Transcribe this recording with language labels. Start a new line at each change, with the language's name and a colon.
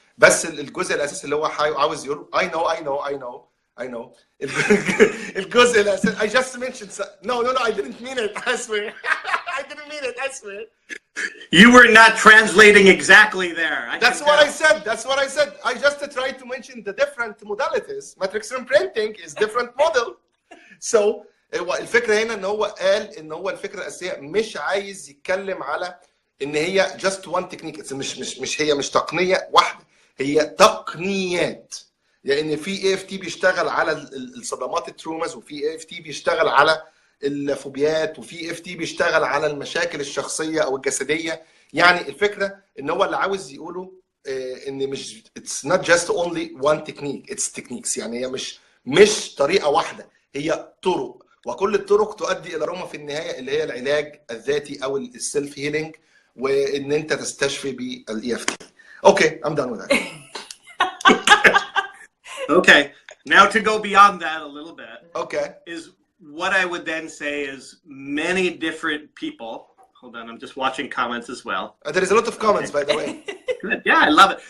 Arabic: بس الجزء الاساسي اللي هو عاوز يقول
English: I know
Arabic: الجزء الاساسي
English: I just mentioned no I didn't mean it, I swear. I didn't mean it, I swear. You were not translating exactly there. That's what I said. I just tried to mention the different modalities. Matrix Reimprinting is different model.
Arabic: So الفكره هنا ان هو قال ان هو الفكره الاساسيه مش عايز يتكلم على ان هي
English: just one technique.
Arabic: مش تقنيه واحده، هي تقنيات. لان في اي اف تي بيشتغل على الصدمات التروماز، وفي اي اف تي بيشتغل على الفوبيات، وفي اي اف تي بيشتغل على المشاكل الشخصيه او الجسديه. يعني الفكره ان هو اللي عاوز يقوله ان مش
English: it's not just only one technique, it's techniques.
Arabic: يعني هي مش طريقه واحده، هي طرق، وكل الطرق تؤدي الى روما في النهايه اللي هي العلاج الذاتي او السيلف هيلينج، وان انت تستشفي بالاي اف تي.
English: Okay I'm done with that. Okay, now to go beyond that a little bit. Okay. Is what I would then say is many different people. Hold on, I'm just watching comments as well. There is a lot of comments, by the way. Good. Yeah, I love it.